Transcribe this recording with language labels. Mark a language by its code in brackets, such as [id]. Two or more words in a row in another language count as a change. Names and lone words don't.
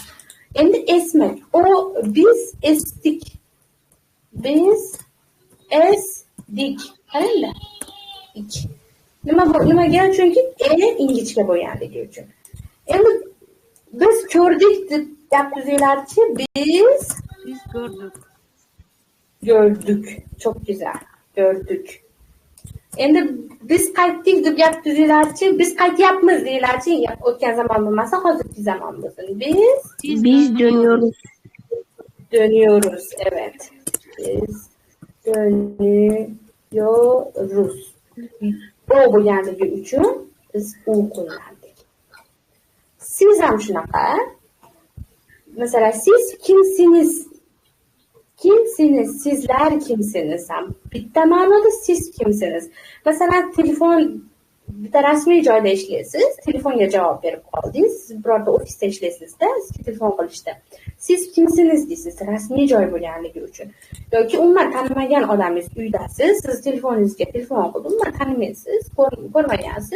[uz] Endi esmak. O biz esdik. Biz esdik. Qaranglar. Nimaga? Chunki ingichka bo'lganligi uchun. Endi biz ko'rdik deb gap tuzinglarchi. [tr] Biz gördük. Çok güzel. Gördük. [uz] Endi biz qaytdik deb gap tuzinglarchi. Biz qaytyapmiz deylarchi. O'tgan zamon bo'lmasa, hozirgi zamon bo'lsin. [tr] Biz dönüyoruz. Dönüyoruz. Evet. Biz dönüyoruz. [uz] O bo'lganligi uchun biz u qo'ygandik. Siz ham shunaqa. [tr] Mesela siz kimsiniz? Kimsiniz? Sizler kimsiniz? [uz] Ham bitta ma'noda [tr] siz kimsiniz? [uz] Mesela telefon bitta rasmiy joyda ishlaysiz, telefonga javob berib qoldingiz. Siz birorta ofisda ishlaysizda, sizga telefon qilishdi. [tr] Siz kimsiniz [uz] deysiz, rasmiy joy bo'lganligi uchun. Yoki umuman tanimagan odamingiz uydasiz, siz telefoningizga telefon qilib, umuman tanimaysiz, ko'rmagansiz.